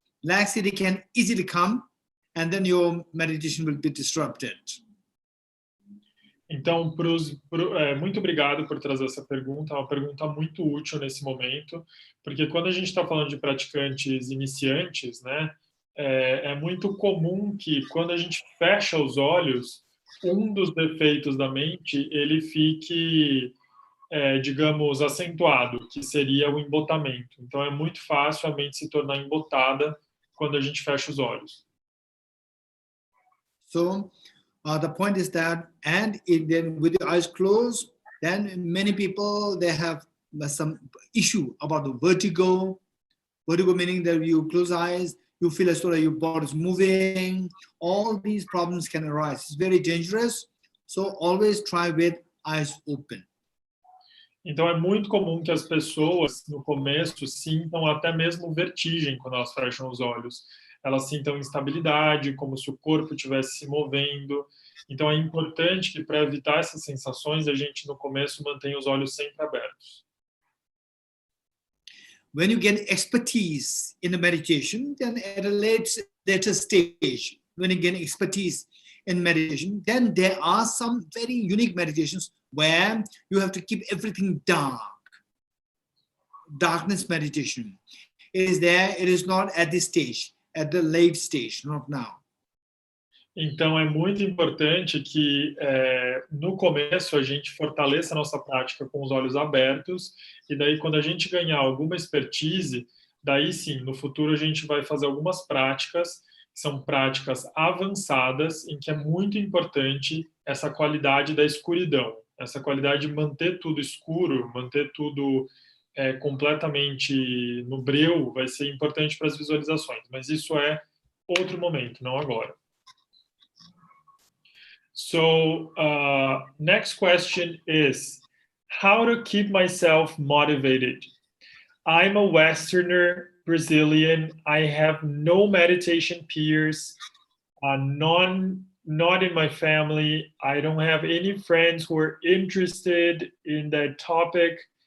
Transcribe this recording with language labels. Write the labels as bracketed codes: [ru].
[en] Laxity can easily come, and then your meditation will be disrupted. [pt] Então, muito obrigado por trazer essa pergunta, é uma pergunta muito útil nesse momento, porque quando a gente está falando de praticantes iniciantes, né, é muito comum que quando a gente fecha os olhos, um dos defeitos da mente, ele fique, digamos, acentuado, que seria o embotamento. Então, é muito fácil a mente se tornar embotada quando a gente fecha os olhos. [en] So, the point is that, and then with the eyes closed, then many people, they have some issue about the vertigo. Vertigo meaning that you close eyes, you feel as though your body is moving. All these problems can arise. It's very dangerous. So always try with eyes open. [pt] Então, é muito comum que as pessoas, no começo, sintam até mesmo vertigem quando elas fecham os olhos. Elas sintam instabilidade, como se o corpo estivesse se movendo. Então, é importante que, para evitar essas sensações, a gente, no começo, mantenha os olhos sempre abertos. [en] When you get expertise in the meditation, then at a later stage, when you get expertise in meditation, then there are some very unique meditations where you have to keep everything dark. Darkness meditation. It is there, it is not at this stage. At the late stage, not now. [pt] Então, é muito importante que, no começo, a gente fortaleça a nossa prática com os olhos abertos, e daí, quando a gente ganhar alguma expertise, daí sim, no futuro, a gente vai fazer algumas práticas, que são práticas avançadas, em que é muito importante essa qualidade da escuridão, essa qualidade de manter tudo escuro, manter tudo completamente no breu, vai ser importante para as visualizações, mas isso é outro momento, não agora. [en] So, next question is, how to keep myself motivated? I'm a Westerner, Brazilian, I have no meditation peers, not in my family, I don't have any friends who are interested in that topic.